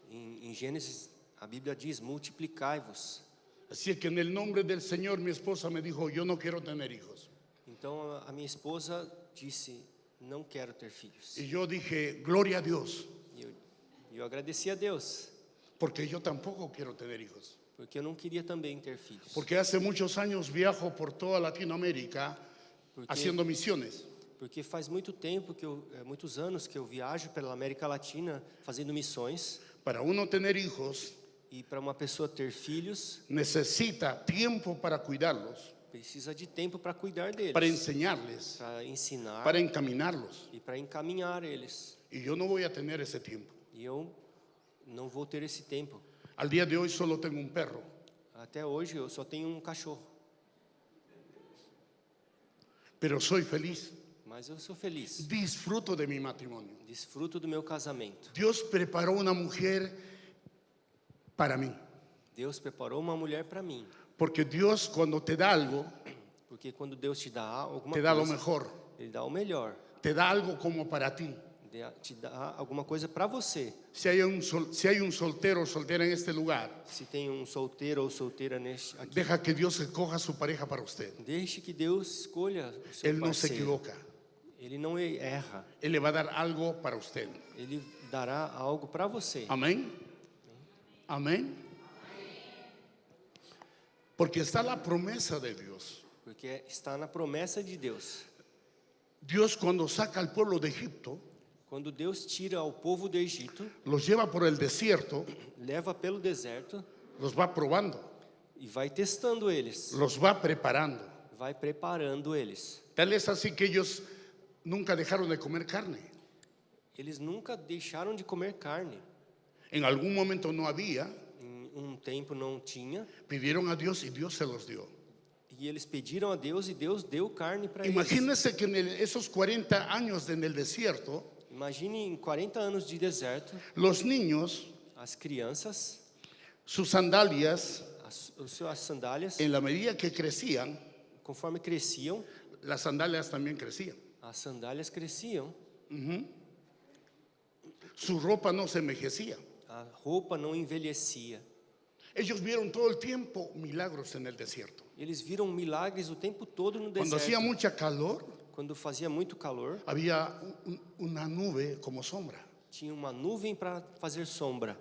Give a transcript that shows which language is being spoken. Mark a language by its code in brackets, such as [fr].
[pt] Em Gênesis, a Bíblia diz: multiplicai-vos. [es] Así que en el nombre del Señor, mi esposa me dijo, yo no quiero tener hijos. [pt] Então a minha esposa disse: não quero ter filhos. [es] Y yo dije, gloria a Dios, [pt] E eu agradeci a Deus, [es] porque yo tampoco quiero tener hijos. [pt] porque eu não queria também ter filhos. [es] Porque hace muchos años viajo por toda Latinoamérica haciendo misiones. [pt] Porque faz muito tempo muitos anos que eu viajo pela América Latina fazendo missões. [es] Para uno tener hijos, [pt] E para uma pessoa ter filhos, [es] necesita tiempo para cuidarlos, [pt] precisa de tempo para cuidar deles, [es] para enseñarles, [pt] para ensinar [es] para encaminarlos. [pt] e para encaminhar eles. [es] Y yo no voy a tener ese tiempo. [pt] E eu não vou ter esse tempo. [es] Al día de hoy solo tengo un perro, [pt] Até hoje eu só tenho um cachorro, [es] pero soy feliz. [pt] mas eu sou feliz. [es] Disfruto de mi matrimonio. [pt] Desfruto do meu casamento. [es] Dios preparó una mujer para mí. [pt] Deus preparou uma mulher para mim, [es] Porque Dios cuando te da algo, [pt] porque quando Deus te dá alguma [es] te da lo [pt] coisa, [es] mejor. [pt] Ele dá o melhor. [es] Te da algo como para ti. [pt] Te dá alguma coisa para você. [es] Si hay un soltero o soltera en este lugar, [pt] Se tem um solteiro ou solteira aqui, [es] deja que Dios escoja su pareja para usted. [pt] deixe que Deus escolha o seu [es] Él no se [pt] parceiro. [es] equivoca. [pt] Ele não erra. [es] Él le va a dar algo para usted. [pt] Ele dará algo para você. [es] Amén. Amén. Porque está la promesa de Dios. [pt] Porque está na promessa de Deus. [es] Dios cuando saca al pueblo de Egipto, [pt] Quando Deus tira o povo do Egito, [es] los lleva por el desierto, [pt] leva pelo deserto [es] los va probando, [pt] e vai testando eles, [es] los va preparando. [pt] vai preparando eles. [es] Tal es así que ellos nunca dejaron de comer carne. [pt] Eles nunca deixaram de comer carne. [es] En algún momento no había, [pt] Em tempo não tinha, [es] pidieron a Dios y Dios se los dio. [pt] e eles pediram a Deus e Deus deu carne para eles. [es] Imagínense que en esos 40 años en el desierto, [pt] Imagine em 40 anos de deserto, [es] los niños, [pt] as crianças, [es] sus sandalias, [pt] as suas sandálias, [es] en la medida que crecían, [pt] conforme cresciam, [es] las sandalias también crecían. [pt] as sandálias cresciam, [es] Su ropa no se envejecía. [pt] a roupa não envelhecia. [es] Ellos vieron todo el tiempo milagros en el desierto. [pt] Eles viram milagres o tempo todo no [es] Cuando hacía [pt] deserto. [es] mucha calor, [pt] Quando fazia muito calor, [es] había una nube como sombra. [pt] tinha uma nuvem para fazer sombra.